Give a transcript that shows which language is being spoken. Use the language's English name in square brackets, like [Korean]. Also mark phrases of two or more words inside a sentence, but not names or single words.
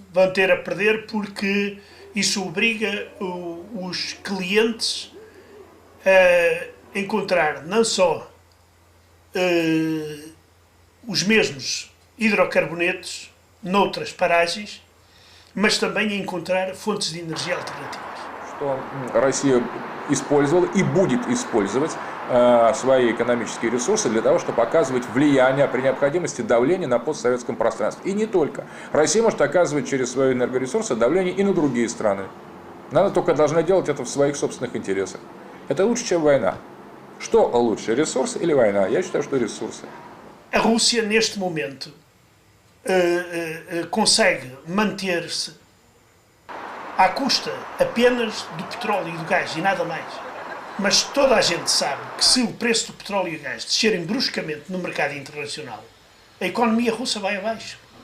[Portuguese] vão ter a perder porque isso obriga os clientes a encontrar não só os mesmos hidrocarbonetos noutras paragens, mas também a encontrar fontes de energia alternativas. [Russian] Что Россия использовала и будет использовать свои экономические ресурсы для того, чтобы оказывать влияние, при необходимости давление на постсоветском пространстве. И не только. Россия может оказывать через свои энергоресурсы давление и на другие страны. Она только должна делать это в своих собственных интересах. Это лучше, чем война. Что лучше, ресурсы или война? Я считаю, что ресурсы. [Portuguese] A Rússia, neste momento, consegue manter-se à custa apenas do petróleo e do gás e nada mais. Mas toda a gente sabe que se o preço do petróleo e do gás descerem bruscamente no mercado internacional, a economia russa vai abaixo.